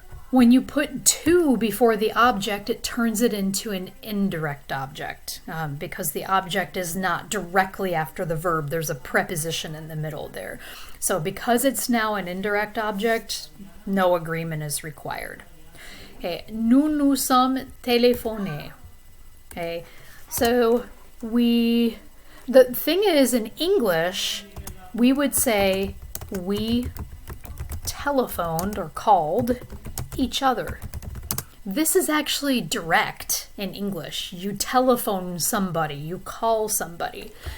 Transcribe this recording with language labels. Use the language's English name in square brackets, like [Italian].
[English] When you put to before the object, it turns it into an indirect object because the object is not directly after the verb. There's a preposition in the middle there. So because it's now an indirect object, no agreement is required. [French] Okay, nous nous sommes téléphonés. [English] Okay, so the thing is in English, we would say we telephoned or called each other. This is actually direct in English. You telephone somebody, you call somebody.